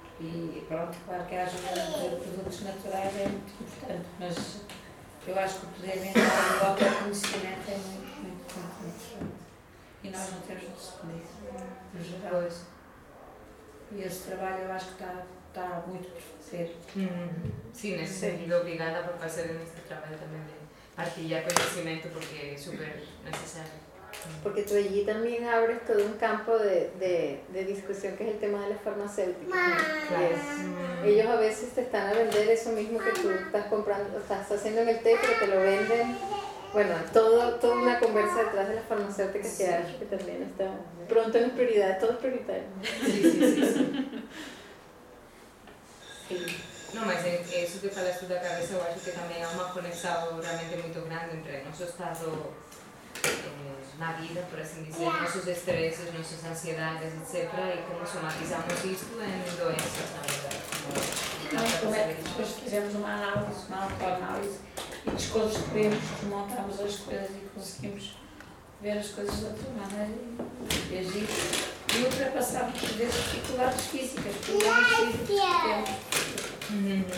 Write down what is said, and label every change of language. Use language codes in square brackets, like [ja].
[pt] E pronto, claro que a ajuda de produtos naturais é muito importante, mas eu acho que o poder mental e o autoconhecimento é muito grande. E nós não temos noção disso, no geral. Pois. E esse trabalho eu acho que está muito por fazer. Sim, nesse sentido, obrigada por fazer este trabalho também de partilhar conhecimento, porque é super necessário. [es] Porque tu allí también abres todo un campo de discusión, que es el tema de las farmacéuticas, ¿no? [en] Yes. [es] Ellos a veces te están a vender eso mismo que tú estás comprando, o sea, estás haciendo en el té, pero te lo venden. Bueno, toda una conversa detrás de las farmacéuticas, sí. Que también está pronto en prioridad, todo es prioritario. Sí, sí, sí. Sí. No, mas eso que falas tú de la cabeza, yo creo que también hay una conexión realmente muy grande entre nuestro estado [pt] na vida, por assim dizer, nossos estresses, nossas ansiedades, etc. E como somatizamos isto em doenças, na verdade. Como é que depois fizemos uma análise, uma autoanálise, e desconstruímos, desmontámos as coisas e conseguimos ver as coisas de outra maneira e agir. E ultrapassámos, por vezes, dificuldades físicas, problemas físicos que temos.